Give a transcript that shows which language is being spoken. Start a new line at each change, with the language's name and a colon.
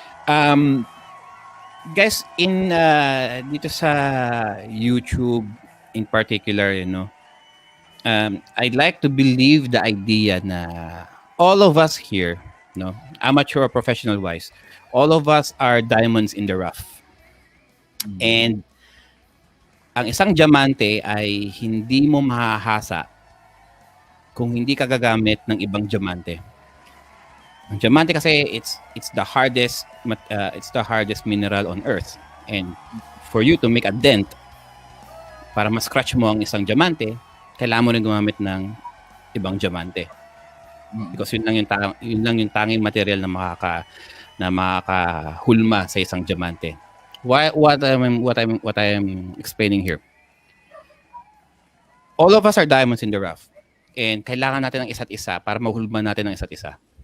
English: Um, guys, in
Filipino: dito sa
English: YouTube in particular, I'd like to believe the idea na all of us here, no, amateur or professional wise, all of us are diamonds in the rough. Mm.
Filipino: And ang isang diamante ay hindi mo mahahasa kung hindi ka gagamit ng ibang diamante. Ang diamante kasi
English: it's the hardest mineral on earth. And for you to make a dent
Filipino: para ma-scratch mo ang isang diamante, kailangan mo rin gumamit ng ibang diamante. Because yun lang yung tanging material na makakahulma sa isang diamante.
English: What I'm explaining here. All of us are diamonds in the rough.
Filipino: And kailangan natin ng isa't isa para mahulma natin ang isa't isa.